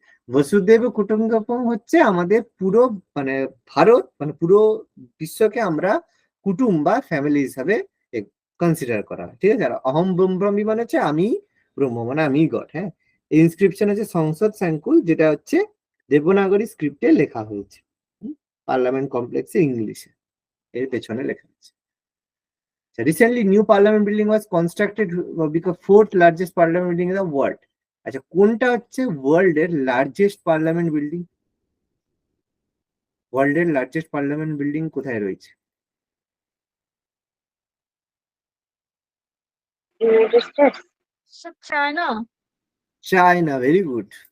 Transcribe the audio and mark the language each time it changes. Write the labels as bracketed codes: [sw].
[bn] বসুদেব কুটুম্বকম হচ্ছে আমাদের পুরো মানে ভারত, মানে পুরো বিশ্বকে আমরা কুটুম বা ফ্যামিলি হিসাবে কনসিডার করা হয়, ঠিক আছে। আর অহম ব্রহ্মাস্মি মানে হচ্ছে আমি ব্রহ্ম, মানে আমি গড, হ্যাঁ। ইনস্ক্রিপশন হচ্ছে সংসদ সংকুল, যেটা হচ্ছে দেবনাগরী স্ক্রিপ্টে লেখা হয়েছে, পার্লামেন্ট কমপ্লেক্সে ইংলিশে, এর পেছনে লেখা আছে। [en] Recently, new parliament building was constructed, become 4th largest parliament building in the world. [bn] আচ্ছা, কোনটা হচ্ছে ওয়ার্ল্ড এর লার্জেস্ট পার্লামেন্ট বিল্ডিং? ওয়ার্ল্ড এর লার্জেস্ট পার্লামেন্ট বিল্ডিং কোথায় রয়েছে? United states. Sir China. [en] China, very good.